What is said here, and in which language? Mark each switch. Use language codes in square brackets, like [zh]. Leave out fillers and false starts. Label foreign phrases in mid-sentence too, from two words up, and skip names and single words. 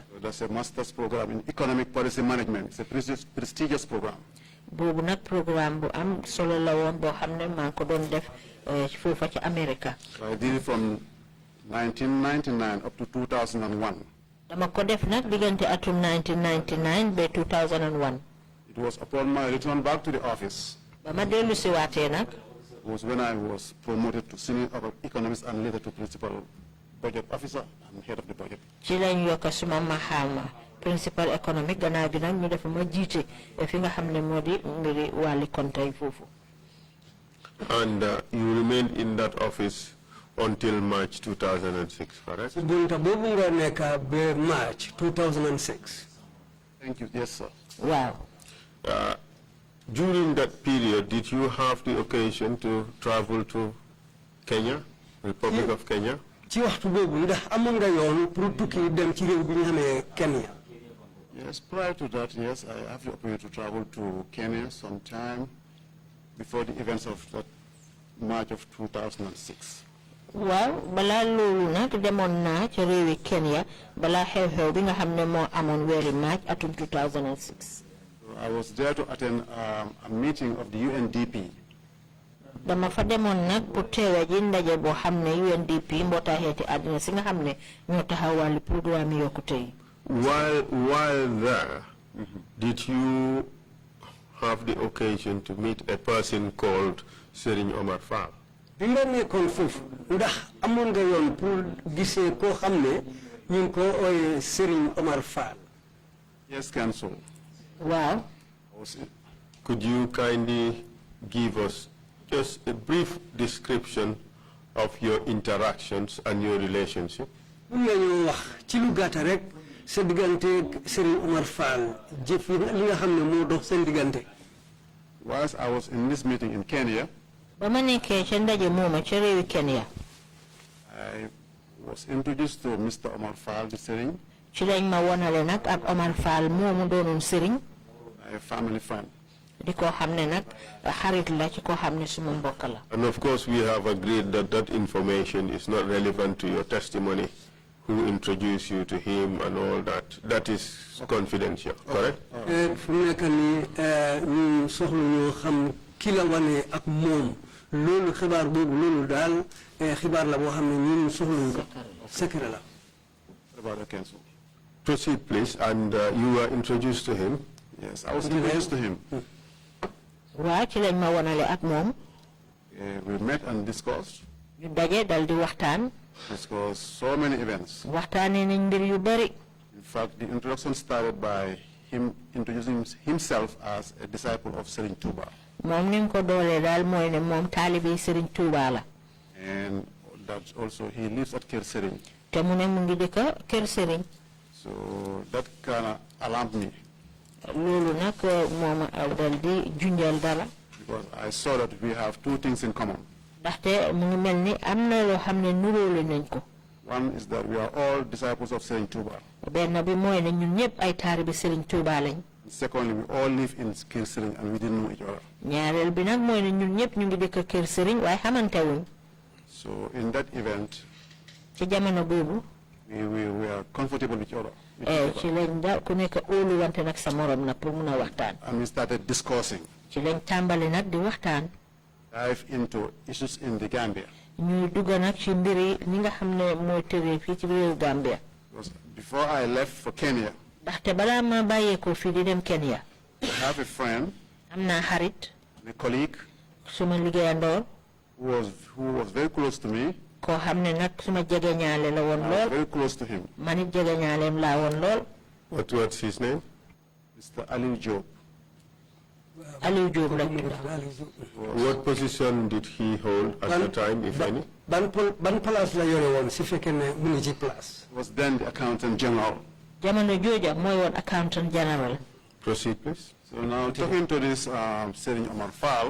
[en] That's a master's program in economic policy management. It's a prestigious program. [wo] boobu nag programme bu am solo la woon boo xam ne maa ngi ko doon def foofa ci America. [en] So I did it from 1999 up to 2001. [wo] dama ko def nag diggante atum 1999 ba 2001. [en] It was upon my return back to the office. [wo] ba ma dellu si waatee nag. [en] Was when I was promoted to senior economist and later to principal budget officer and head of the budget. [wo] ci lañ yokk suma maxaama [fr] principal économique [wo] gannaaw gi nag ñu def ma jiite fi nga xam ne moo di mbiri wàlli kontay foofu. [en] And you remained in that office until March 2006, correct? [wo] ci bunta boobu nga nekk ba March 2006. [en] Thank you. Yes, sir. Wow. During that period, did you have the occasion to travel to Kenya, Republic of Kenya? [wo] ci waxtu boobu ndax amoon nga yoon pour tukki dem ci réew bi ñu xamee Kenya. [en] Yes, prior to that, yes, I have the opportunity to travel to Kenya sometime before the events of that March of 2006. [wo] waaw balaa loolu nag demoon naa ca réewi Kenya balaa xew-xew bi nga xam ne moo amoon weeri March atum 2006. [en] I was there to attend a meeting of the UNDP. [wo] dama fa demoon nag pour teewe ji ndaje boo xam ne UNDP mbootaay xeeti àddina si nga xam ne ñoo taxawal programme yokkute yi. [en] While there, did you have the occasion to meet a person called Serigne Omar Fall? [wo] bi nga nekkoon foofu ndax amoon nga yoon pour gisee koo xam ne ñu ngi ko ooyee Serigne Omar Fall. [en] Yes, Council. [wo] Waaw. [en] Could you kindly give us just a brief description of your interactions and your relationship? [wo] mun nañoo wax ci lu gàtt rek sa diggante Serigne Omar Fall jëf yi li nga xam ne moo dox seen diggante. [en] Whilst I was in this meeting in Kenya, [wo] ba ma nekkee ca ndaje mooma ca réewi Kenya. [en] I was introduced to Mr. Omar Fall, the Serigne. [wo] ci lañ ma wonale nag ak Omar Fall moomu doonoon Serigne. [en] A family friend. [wo] di ko xam ne nag xarit la ci ko xam ne suma mbokk la. [en] And of course, we have agreed that that information is not relevant to your testimony, who introduced you to him and all that. That is confidential, correct? [wo] fu mu nekk nii ñu soxla ñoo xam ki la wane ak moom loolu xibaar boobu loolu daal xibaar la boo xam ne ñun soxluñ ko secret la. [en] About the council. Proceed, please. And you were introduced to him? Yes, I was introduced to him. [wo] waaw ci lañ ma wonale ak moom. [en] We met and discussed. [wo] ñu daje dal di waxtaan. [en] Discussed so many events. [wo] waxtaanee nañ mbir yu bari. [en] In fact, the introduction started by him introducing himself as a disciple of Serigne Touba. [wo] moom ni mu ko doolee daal mooy ne moom taalibe Serigne Touba la. [en] And that also he lives at Kerr Serigne. [wo] te mu ne mu ngi dëkk Kerr Serigne. [en] So that kind of alarmed me. [wo] loolu nag moom dal di junjal dara. [en] Because I saw that we have two things in common. [wo] ndaxte mu ngi mel ni am na loo xam ne nuróole nañ ko. [en] One is that we are all disciples of Serigne Touba. [wo] benn bi mooy ne ñun ñëpp ay taalibe Serigne Touba lañ. [en] Secondly, we all live in Kerr Serigne and we didn't know each other. [wo] ñaareel bi nag mooy ne ñun ñëpp ñu ngi dëkk Kerr Serigne waaye xamante wuñ. [en] So in that event, [wo] ci jamono boobu. [en] we are comfortable with each other. [wo] ci lañ da ku nekk óolu wante nag sa morom nag pour mun a waxtaan. [en] And we started discussing. [wo] ci lañ tàmbali nag di waxtaan. [en] Dive into issues in the Gambia. [wo] ñuy dugg nag ci mbiri ni nga xam ne mooy tëree fii ci réew Gambia. [en] Because before I left for Kenya, [wo] ndaxte balaa ma bàyyeekoo fii di dem Kenya. [en] I have a friend. [wo] am naa xarit. [en] A colleague. [wo] suma liggéeyandoor. [en] who was very close to me. [wo] koo xam ne nag suma jegeñaale la woon lool. [en] Very close to him. [wo] man it jegeñaaleem laa woon lool. [en] What's his name? Mr. Aliou Diop. [wo] Aliou Diop la tudd. [en] What position did he hold at the time, if any? [wo] ban place la yore woon si fekkee ne mu ngi ci place. [en] Was then the accountant general. [wo] jamono jooja mooy woon [en] accountant general. Proceed, please. So now talking to this Serigne Omar Fall.